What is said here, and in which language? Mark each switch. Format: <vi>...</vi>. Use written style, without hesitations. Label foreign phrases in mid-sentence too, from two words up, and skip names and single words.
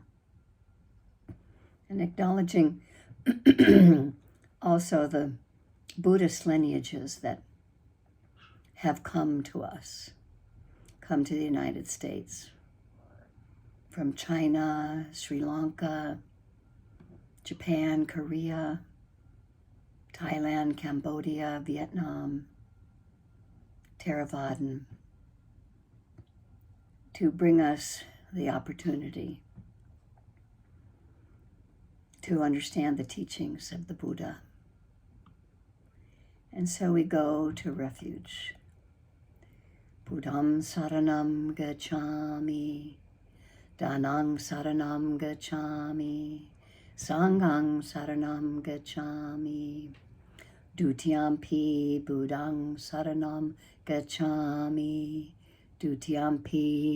<en>And acknowledging also the Buddhist lineages that have come to us, come to the United States, from China, Sri Lanka, Japan, Korea, Thailand, Cambodia, Vietnam, Theravadan, to bring us the opportunity to understand the teachings of the Buddha. And so we go to refuge.</en> <pi>Buddham saranam gacchami, Danang saranam gacchami, Sanghang saranam gacchami, Dutiyampi Buddhang saranam gacchami, Dutiyampi</pi>